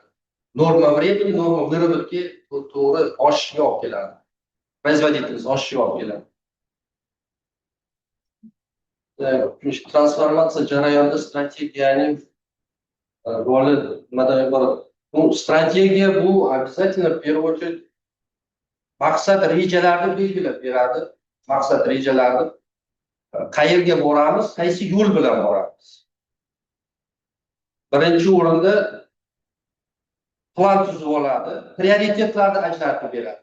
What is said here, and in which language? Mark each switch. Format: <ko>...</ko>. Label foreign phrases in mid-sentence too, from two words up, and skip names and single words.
<ru>Norma времени, norma выработки</ru> <uz>to'g'ri oshishiga olib keladi. Производительность oshishiga olib keladi. Transformatsiya jarayonida strategiyaning roli nimadan iborat? Bu strategiya bu</uz> <ru>обязательно в первую очередь</ru> <uz>maqsad rejalarni belgilab beradi. Maqsad rejalarni qayerga boramiz, qaysi yo'l bilan boramiz. Birinchi o'rinda plan tuzib oladi, prioritetlarni ajratib beradi.</uz>